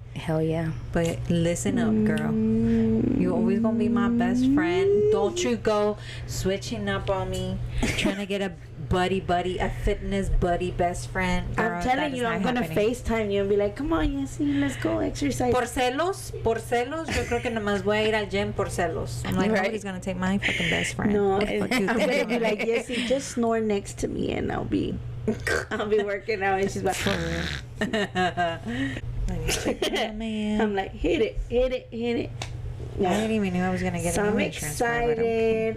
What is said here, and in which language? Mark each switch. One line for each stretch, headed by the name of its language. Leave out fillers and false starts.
English: Hell yeah. But listen up, girl. You always gonna be my best friend. Don't you go switching up on me, trying to get a a fitness buddy best friend. Girl, I'm telling you, I'm gonna FaceTime you and be like, come on, Yessie, let's go exercise.
Spanish: Por celos, yo creo que nomás voy a ir al gym por celos.
English: I'm like, nobody's gonna take my fucking best friend. No, I'm gonna be like, Yessie, just snore next to me and I'll be working out, and she's like, for real. I'm like, hit it. Yeah. I didn't even know I was gonna get. So I'm excited.